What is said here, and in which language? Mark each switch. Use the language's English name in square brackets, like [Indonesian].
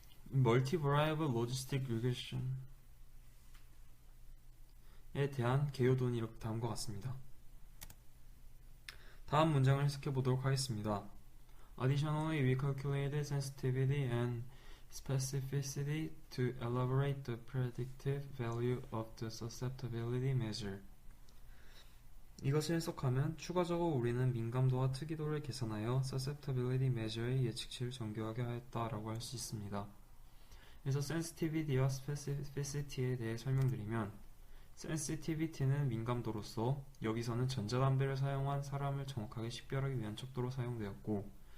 [Korean] 멀티버리애블 로지스틱 리그레션에 대한 개요도는 이렇게 다음과 같습니다. 다음 문장을 해석해 보도록 하겠습니다. [English] Additionally, we calculated sensitivity and specificity to elaborate the predictive value of the susceptibility measure. [Korean] 이것을 해석하면 추가적으로 우리는 민감도와 특이도를 계산하여 [English] susceptibility measure [Korean] 의 예측치를 정교하게 하였다라고 할 수 있습니다. 그래서 sensitivity와 specificity에 대해 설명드리면 sensitivity는 민감도로서 여기서는 전자담배를 사용한 사람을 정확하게 식별하기 위한 척도로 사용되었고